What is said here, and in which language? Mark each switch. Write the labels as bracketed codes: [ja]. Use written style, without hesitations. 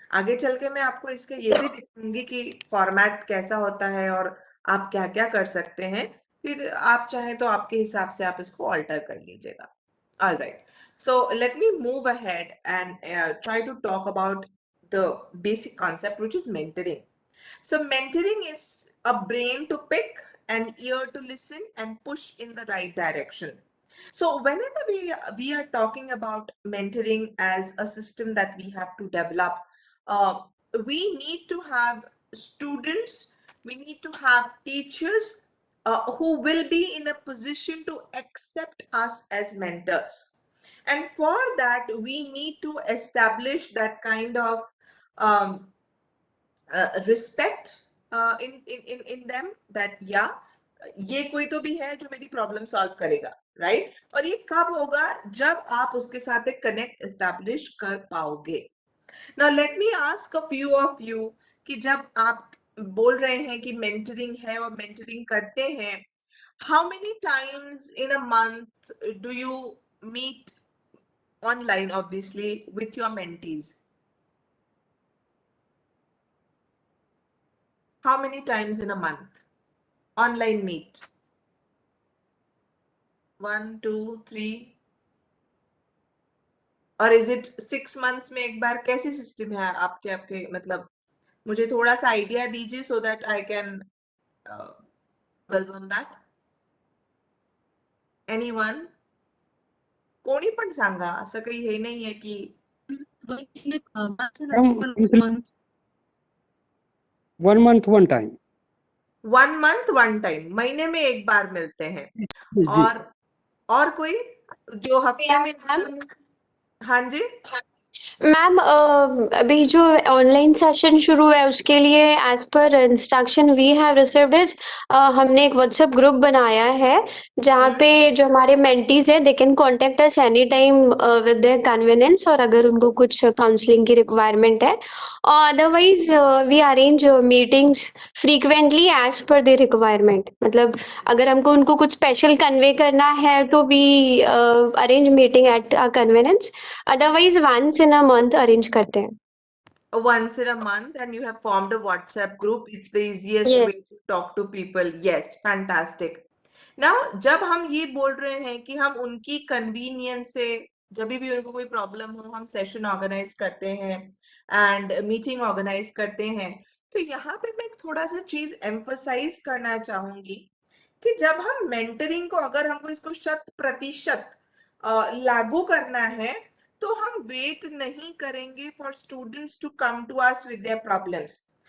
[hi] आगे चल के मैं आपको इसके ये भी दिखाऊंगी कि फॉर्मेट कैसा होता है और आप क्या क्या कर सकते हैं, फिर आप चाहें तो आपके हिसाब से आप इसको ऑल्टर कर लीजिएगा. [en] All right. So let me move ahead and try to talk about the basic concept, which is mentoring. So mentoring is a brain to pick, an ear to listen, and push in the right direction. So whenever we are talking about mentoring as a system that we have to develop, we need to have students, we need to have teachers who will be in a position to accept us as mentors. And for that, we need to establish that kind of um, respect in them, that yeah, [hi] ये कोई तो भी है जो मेरी problem solve करेगा, right? और ये कब होगा? जब आप उसके साथ एक कनेक्ट एस्टैब्लिश कर पाओगे। [en] now let me ask a few of you [hi] कि जब आप बोल रहे हैं कि मेंटरिंग है और मेंटरिंग करते हैं, [en] How many times in a month do you meet online, obviously, with your mentees? How many times in a month? Online meet? 1, 2, 3? [hi] और [en] is it 6 months [hi] में एक बार? कैसी सिस्टम है आपके आपके मतलब मुझे थोड़ा सा आइडिया दीजिए [en] so that I can build on that. Anyone? [mr] कोणी पण सांगा, असं काही हे नाही आहे की [en] One month, one time. 1 month 1 time, [hi] महीने में एक बार मिलते हैं। जी। और कोई जो हफ्ते में हाँ जी। मैम अभी जो ऑनलाइन सेशन शुरू है उसके लिए [en] as per instruction we have received is [hi] हमने एक व्हाट्सएप ग्रुप बनाया है जहाँ पे जो हमारे मेंटीज है [en] they can contact us any time with their convenience [hi] और अगर उनको कुछ काउंसलिंग की रिक्वायरमेंट है [en] और otherwise we arrange meetings frequently as per their requirement [hi] मतलब अगर हमको उनको कुछ [en] special convey [hi] करना है तो [en] We arrange meeting at our convenience otherwise once in a month arrange करते हैं Once in a month, and you have formed a WhatsApp group. It's the easiest Yes. way to talk to people. Yes, fantastic. [hi] Now, जब हम ये बोल रहे हैं कि हम उनकी कन्वीनियंस से जब भी उनको कोई प्रॉब्लम हो हम सेशन ऑर्गेनाइज करते हैं एंड मीटिंग ऑर्गेनाइज करते हैं, तो यहाँ पे मैं थोड़ा सा चीज एम्फसाइज करना चाहूंगी कि जब हम मेंटरिंग को अगर हमको इसको 100% लागू करना है तो हम वेट नहीं करेंगे [en] For students to come to us with their problems.